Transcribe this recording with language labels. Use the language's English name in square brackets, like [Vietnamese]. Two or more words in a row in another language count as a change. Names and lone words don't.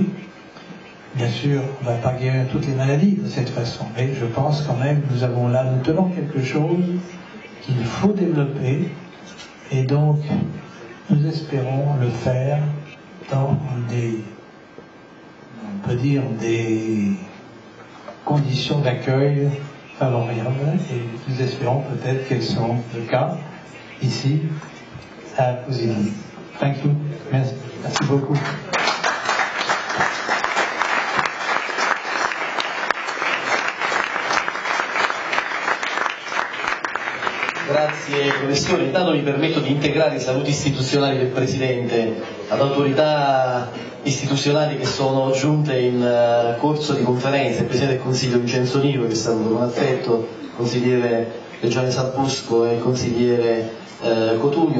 [French] Bien sûr, on ne va pas guérir toutes les maladies de cette façon, mais je pense quand même que nous tenons quelque chose qu'il faut développer Et donc, nous espérons le faire dans des, on peut dire, des conditions d'accueil favorables, et nous espérons peut-être qu'elles sont le cas ici à Cosigny. [English] Thank you. [French] Merci beaucoup. [Italian] Grazie professore, intanto mi permetto di integrare i saluti istituzionali del Presidente ad autorità istituzionali che sono giunte in corso di conferenza, il Presidente del Consiglio Vincenzo Nivo, che saluto con affetto, il consigliere Regione Salpusco e il consigliere Cotugno.